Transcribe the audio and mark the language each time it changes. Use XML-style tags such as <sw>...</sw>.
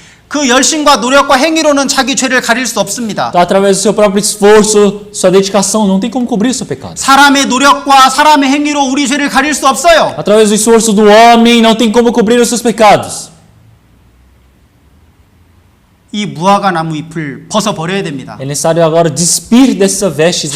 <ko>그 열심과 노력과 행위로는 자기 죄를 가릴 수 없습니다.</ko> <pt>Então, através do seu próprio esforço, sua dedicação, não tem como cobrir o seu pecado.</pt> <ko>사람의 노력과 사람의 행위로 우리 죄를 가릴 수 없어요.</ko> <pt>Através do esforço do homem, não tem como cobrir os seus pecados.</pt> <ko>이 무화과 나무 잎을 벗어버려야 됩니다.</ko> <pt>É necessário agora despir dessa veste de</pt>